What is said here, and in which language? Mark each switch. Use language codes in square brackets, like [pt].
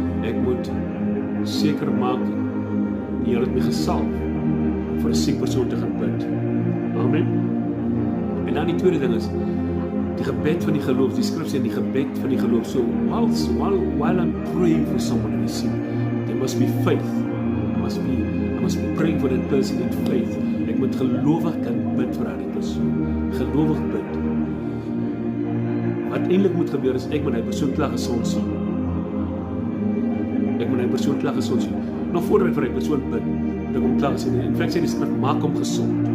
[af] Ek moet seker maak die Here het my gesalf vir 'n siek persoon te gaan bid. Amen. En dan die tweede ding is die gebed van die geloof. Die skrif sê die gebed van die geloof. [en] So while I'm praying for someone who is sick, there must be faith. I must be praying for that person in faith. [af] Ek moet gelowig kan bid vir daardie persoon. Gelowig bid. Wat eintlik moet gebeur is ek moet hy persoon klaar gesond sien. Ek moet hy persoon klaar gesond sien. Nog voordat ek vir hy persoon bid, moet ek hom klaar sien. In feite sê die skrif, maak hom gesond.